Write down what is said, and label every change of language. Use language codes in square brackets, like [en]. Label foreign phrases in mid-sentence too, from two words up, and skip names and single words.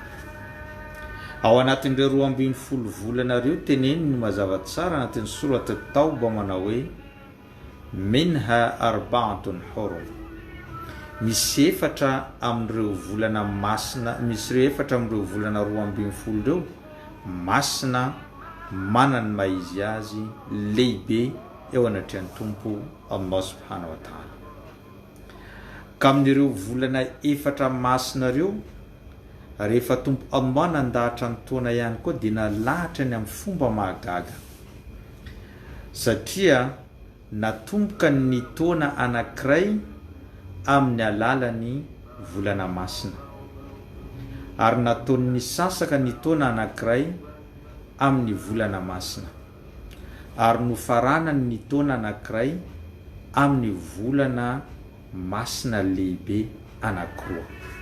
[mg] Ao anatin'ireo 12 volana reo teneny ny mazava tsara anatin'ny surat at-Tauba manao hoe [ar] منها أربعة حرم, [mg] misy efatra amin'ireo volana masina, misy ireo efatra amin'ireo volana 12 reo masina manany maizy azy lehibe eo anatrehan'ny Tompo Allah [ar] سبحانه وتعالى. [mg] Ka amin'ireo volana efatra masina reo, rehefa Tompo Allah nandahatra ny taona ihany koa dia nalahatra ny amin'ny fomba mahagaga, satria natomboka ny taona anankiray amin'ny alalan'ny volana masina, ary nataony sasaka ny taona anankiray amin'ny volana masina, ary nofaranany ny taona anankiray amin'ny volana masina lehibe anankiroa.